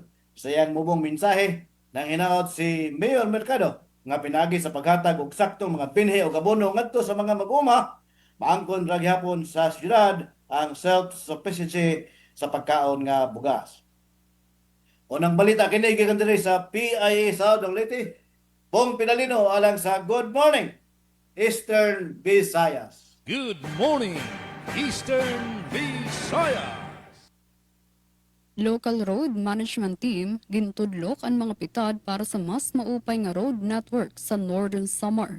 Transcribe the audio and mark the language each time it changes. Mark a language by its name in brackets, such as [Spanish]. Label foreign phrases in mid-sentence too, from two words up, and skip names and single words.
[Cebuano] Sa iyang mubong mensahe nang hinaot si Mayor Mercado nga pinagi sa paghatag og saktong mga binhi o abono ngadto sa mga mag-uma, maangkon ra gihapon sa syudad ang self-sufficiency sa pagkaon nga bugas. Unang balita kini gikan diri sa PIA Southern Leyte. Pong Pinalino alang sa Good Morning Eastern Visayas. [English] Good morning, Eastern Visayas. Local road management team [Waray] gintudlok ang mga pitad para sa mas maupay nga [English] road network [Waray] sa Northern Samar.